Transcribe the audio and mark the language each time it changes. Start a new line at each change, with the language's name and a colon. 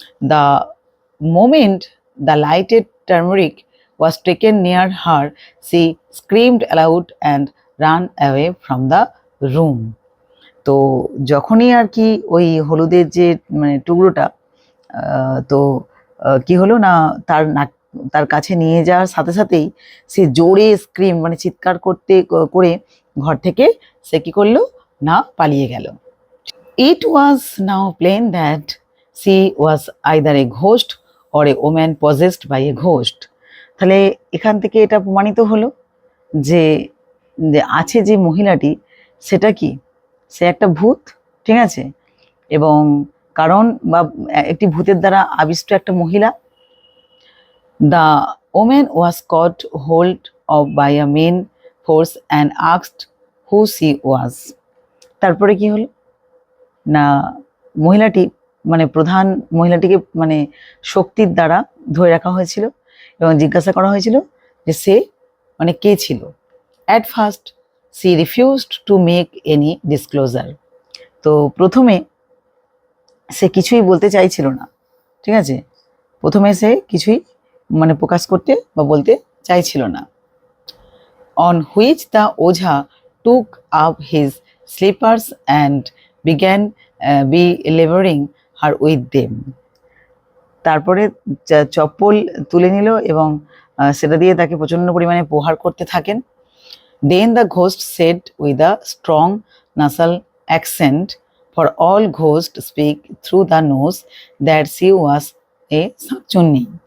English: The moment the lighted turmeric was taken near her, she screamed aloud and ran away from the room.
Bangla: তো যখনই আর কি ওই হলুদের যে মানে টুকরোটা তো কি হলো না, তার কাছে নিয়ে যাওয়ার সাথে সাথেই সে জোরে স্ক্রিম মানে চিৎকার করে ঘর থেকে সে কি করলো না, পালিয়ে গেল।
English: It was now plain that she was either a ghost or a woman possessed by a ghost.
Bangla: তাহলে এখান থেকে এটা প্রমাণিত হলো যে আছে যে মহিলাটি সেটা কি, সে একটা ভূত, ঠিক আছে, এবং কারণ বা একটি ভূতের দ্বারা আবিষ্ট একটা মহিলা।
English: The women was caught hold of by a main force and asked who she was.
Bangla: তারপরে কি হলো না, মহিলাটি মানে প্রধান মহিলাটিকে মানে শক্তির দ্বারা ধরে রাখা হয়েছিল এবং জিজ্ঞাসা করা হয়েছিল যে সে মানে কে ছিল।
English: At first she refused to make any disclosure।
Bangla: তো প্রথমে সে কিছুই বলতে চাইছিল না, ঠিক আছে, প্রথমে সে কিছুই মানে প্রকাশ করতে বা বলতে চাইছিল না।
English: on which the ojha took up his slippers and began belaboring her with them।
Bangla: তারপরে চপ্পল তুলে নিল এবং সেটা দিয়ে তাকে প্রচন্ড পরিমাণে প্রহার করতে থাকেন।
English: Then the ghost said with a strong nasal accent, for all ghosts speak through the nose, that she was a shakchunni.